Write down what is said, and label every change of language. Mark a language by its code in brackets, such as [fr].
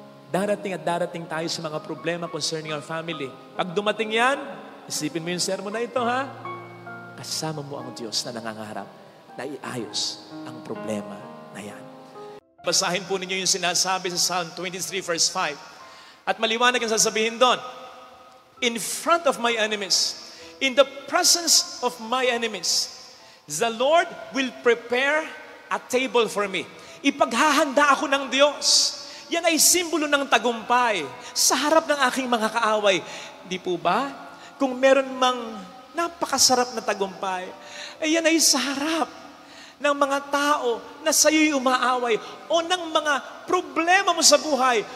[tl] Darating at darating tayo sa mga problema [en] concerning our family. [tl] Pag dumating yan, isipin mo yung sermon na ito, ha? Kasama mo ang Diyos na nangangarap na iayos ang problema na yan. Basahin po ninyo yung sinasabi sa Psalm 23 verse 5. At maliwanag ang sasabihin doon. [en] In front of my enemies, in the presence of my enemies, the Lord will prepare a table for me. [tl] Ipaghahanda ako ng Diyos. Yan ay simbolo ng tagumpay sa harap ng aking mga kaaway. Di po ba? Kung meron mang napakasarap na tagumpay, ay yan ay sa harap ng mga tao na sa'yo'y umaaway o ng mga problema mo sa buhay.